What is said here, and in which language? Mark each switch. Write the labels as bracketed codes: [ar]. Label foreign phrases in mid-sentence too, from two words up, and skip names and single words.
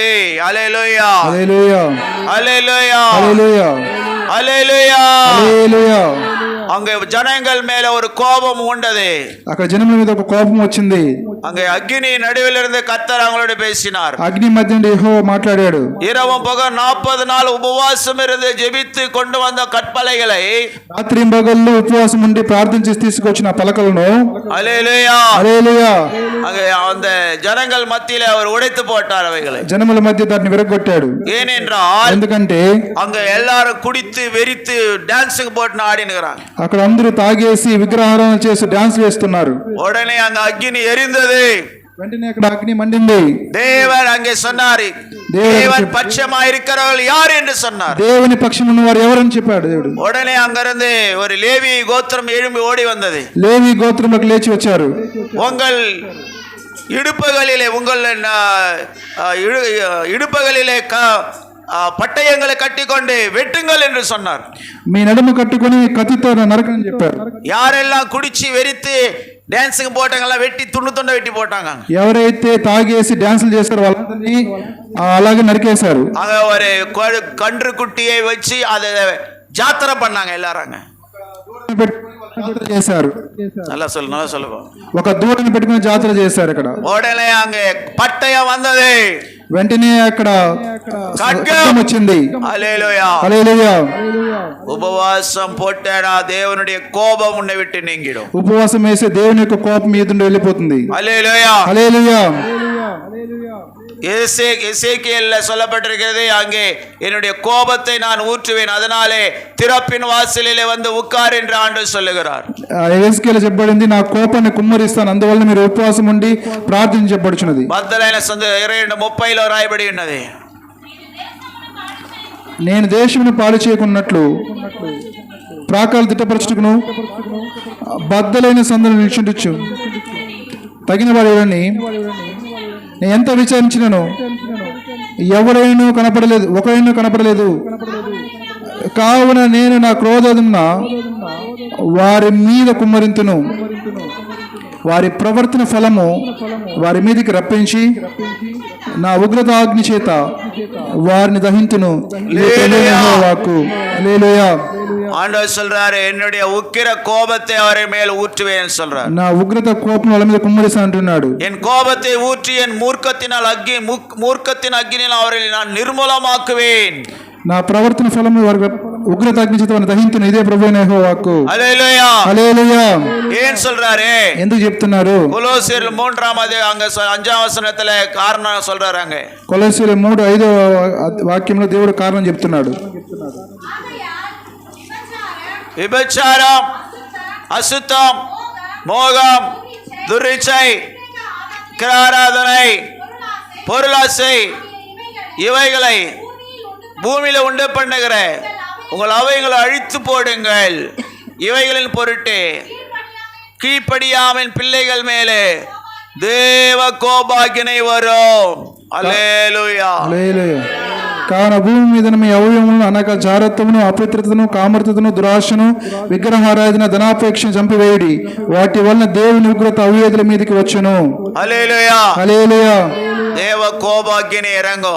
[ta] அல்லேலூயா. [te] హల్లెలూయా. [ta] அல்லேலூயா. [te] హల్లెలూయా. [ta] அல்லேலூயா. [te] హల్లెలూయా. [ta] அங்கே ஜனங்கள் மேல ஒரு கோபம் உண்டது. [te] అక్కడ జనముల మీద ఒక కోపం వచ్చింది. [ta] அங்கே அக்கினி நடுவில் இருந்து கர்த்தர் அவங்களோடு பேசினார். [te] అగ్ని మధ్య నుండి యెహోవా మాట్లాడాడు. [ta] இரவும் பகல் 40 நாள் உபவாசம் இருந்து ஜெபித்து கொண்டு வந்த கற்பலைகளை [te] రాత్రి పగళ్ళు ఉపవాసం ఉండి ప్రార్థన చేసి తీసుకొచ్చిన పలకలను [ta] அல்லேலூயா [te] హల్లెలూయా [ta] அங்கே அந்த ஜனங்கள் மத்தியில அவர் உடைத்து போட்டார் அவைகளை. [te] జనముల మధ్య దాన్ని విరగొట్టాడు. [ta] ஏனென்றால் [te] ఎందుకంటే [ta] அங்க எல்லாரும் குடித்து வெறித்து டான்ஸுக்கு போட்டு ஆடினுகிறாங்க. [te] అక్కడ అందరూ తాగేసి విగ్రహారాధన చేసి డాన్స్ వేస్తున్నారు. [ta] உடனே அங்க அக்கினி எரிந்தது. [te] వెంటనే అక్కడ అగ్ని మండింది. [ta] தேவன் அங்கே சொன்னார், தேவன் பட்சமா இருக்கிறவர்கள் யார் என்று சொன்னார். [te] దేవుని పక్షం ఉన్నవారు ఎవరని చెప్పాడు దేవుడు. [ta] உடனே அங்கிருந்து ஒரு லேவி கோத்திரம் எழும்பி ஓடி வந்தது. [te] లేవి గోత్రంలోకి లేచి వచ్చారు. [ta] உங்கள் இடுப்புகளிலே இடுப்புகளிலே பட்டயங்களை கட்டிக்கொண்டு வெட்டுங்கள் என்று சொன்னார். [te] మీ నడుము కట్టుకొని కత్తితో నరకని చెప్పారు. [ta] யாரெல்லாம் குடிச்சு வெறித்து டான்ஸுக்கு போட்டாங்கலாம் வெட்டி துண்டு வெட்டி போட்டாங்க. [te] ఎవరైతే తాగేసి డాన్సులు చేస్తారో వాళ్ళందరినీ అలాగే నరికేశారు. [ta] அங்க ஒரு கன்று குட்டியை வச்சு அதை ஜாத்திரை பண்ணாங்க எல்லாரும். [te] చేశారు. [ta] நல்லா சொல்லுங்க. [te] ఒక దూడని పెట్టుకుని జాతర చేశారు అక్కడ. [ta] உடனே அங்க பட்டயம் வந்தது. [te] వెంటనే అక్కడ ఖడ్గం వచ్చింది. హల్లెలూయా హల్లెలూయా. [ta] உபவாசம் போட்டா தேவனுடைய கோபம் உன்னை விட்டு நீங்கிடும். [te] ఉపవాసం వేసే దేవుని యొక్క కోపం మీ నుండి వెళ్ళిపోతుంది. హల్లెలూయా హల్లెలూయా. [ta] எசேக்கியேல்ல சொல்லப்பட்டிருக்கிறது, அங்கே என்னுடைய கோபத்தை நான் ஊற்றுவேன், அதனாலே திறப்பின் வாசலிலே வந்து உட்கார் என்று ஆண்டவர் சொல்லுகிறார். [te] ఎసేకియేలు చెప్పబడింది, నా కోపాన్ని కుమ్మరిస్తాను, అందువల్ల మీరు ఉపవాసం ఉండి ప్రార్థించబడుచున్నది. బద్దలైన 2:30లో రాయబడి ఉన్నది. నేను దేశమును పాడు చేయకున్నట్లు ప్రాకాలు తిట్టపరచుటకును బద్దలైన సందులు నిల్చుండొచ్చు తగిన వాడని నేను ఎంత విచారించినను ఎవరైనా కనపడలేదు. కావున నేను నా క్రోధమున వారి మీద కుమ్మరింతును, వారి ప్రవర్తన ఫలము వారి మీదకి రప్పించి నా ఉగ్రత అగ్ని చేత వారిని దహింతును. [ta] ஆண்டவர் சொல்றாரு, என்னுடைய உக்கிர கோபத்தை அவரை மேல் ஊற்றுவேன் சொல்றார். [te] నా ఉగ్రత కోపం వాళ్ళ మీద కుమ్మరిస్తా అంటున్నాడు. [ta] என் கோபத்தை ஊற்றி என் மூர்க்கத்தின் அக்கினியில் அவரை நான் நிர்மூலமாக்குவேன். [te] నా ప్రవర్తన ఫలము వారి ఉగ్రత అగ్ని చేత వారిని దహింతును. ఇదే ప్రభువైన యెహోవా వాక్కు. హల్లెలూయా హల్లెలూయా. [ta] ஏன் சொல்றாரு? [te] ఎందుకు చెప్తున్నారు? [ta] கொலோசியர் 3ஆம் அங்க 5ஆம் வசனத்துல காரணம் சொல்றாரு. அங்க [te] కొలొస్సీయులు 3:5 వాక్యంలో దేవుడు కారణం చెప్తున్నాడు. [ta] விபச்சாரம், அசுத்தம், மோகம், துர்ச்சை, கிராராதனை, பொருளாசை இவைகளை பூமியில உண்டு பண்ணுகிற உங்கள் அவைகளை அழித்து போடுங்கள். இவைகளின் பொருட்டு கீழ்ப்படியாமல் பிள்ளைகள் மேலே தேவ கோபாக்கினை வரும். அல்லேலூயா. [te] హల్లెలూయా. కావున భూమి మీద మీ అవయవములను అనగా జారత్వమును, అపవిత్రతను, కామర్తతను, దురాశను, విగ్రహారాధన, ధనాపేక్షను చంపివేయుడి. వాటి వలన దేవుని ఉగ్రత అవిధేయుల మీదకి వచ్చును. హల్లెలూయా. హల్లెలూయా. [ta] தேவ கோபாக்கினை இறங்கும்.